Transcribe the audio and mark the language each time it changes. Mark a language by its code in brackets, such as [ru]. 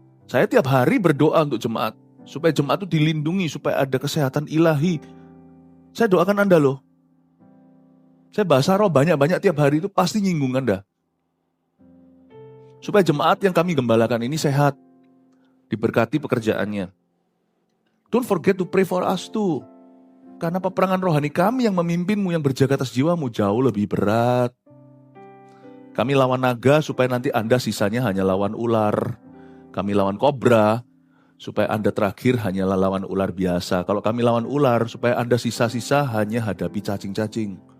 [id] Saya tiap hari berdoa untuk jemaat, supaya jemaat itu dilindungi, supaya ada kesehatan ilahi. Saya doakan Anda loh. Saya bahasa roh banyak-banyak tiap hari itu pasti nyinggung Anda. Supaya jemaat yang kami gembalakan ini sehat, diberkati pekerjaannya. [en] Don't forget to pray for us too. [id] Karena peperangan rohani kami yang memimpinmu, yang berjaga atas jiwamu jauh lebih berat. Kami lawan naga supaya nanti Anda sisanya hanya lawan ular. Kami lawan kobra, supaya Anda terakhir hanyalah lawan ular biasa. Kalau kami lawan ular, supaya Anda sisa-sisa hanya hadapi cacing-cacing.